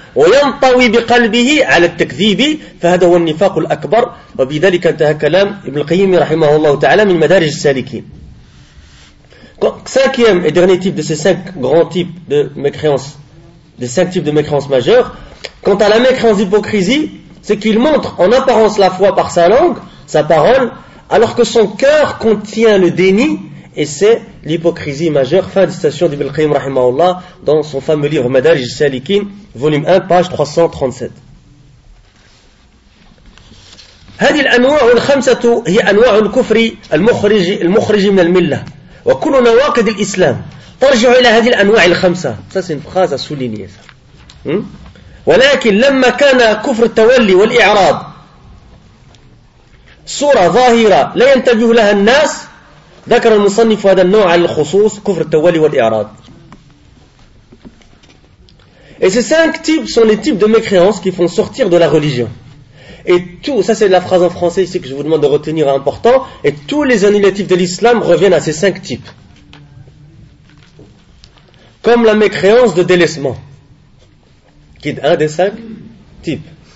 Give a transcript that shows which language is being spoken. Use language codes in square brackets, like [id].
[ar] وينطوي بقلبه على التكذيب فهذا هو النفاق الأكبر وبذلك انتهى كلام ابن القيم رحمه الله تعالى من مدارج السالكين. [fr] Cinquième et dernier type de ces cinq grands types de mécréance, des cinq types de mécréance majeure, quant à la mécréance d'hypocrisie, c'est qu'il montre en apparence la foi par sa langue, sa parole, alors que son cœur contient le déni. Et c'est l'hypocrisie majeure. Fin de citation d'Ibn al-Qayyim rahimahullah dans son fameux livre Madarij al-Salikin, volume 1, page 337. [ar] هذه الأنواع الخمسة هي أنواع الكفر المخرج من الملة وكل نواقض الإسلام ترجع إلى هذه الأنواع الخمسة. [fr] Ça c'est une phrase à souligner ça. [ar] ولكن لما كان كفر التولي والإعراض صورة ظاهرة لا ينتبه لها الناس ذكر المصنف هذا النوع على الخصوص كفر التولي والإعراض. [fr] Et ces cinq types sont les types de mécréance qui font sortir de la religion. Et tout, ça c'est la phrase en français ici que je vous demande de retenir important, et tous les annulatifs de l'islam reviennent à ces cinq types. Comme la mécréance de délaissement, qui est un des cinq types.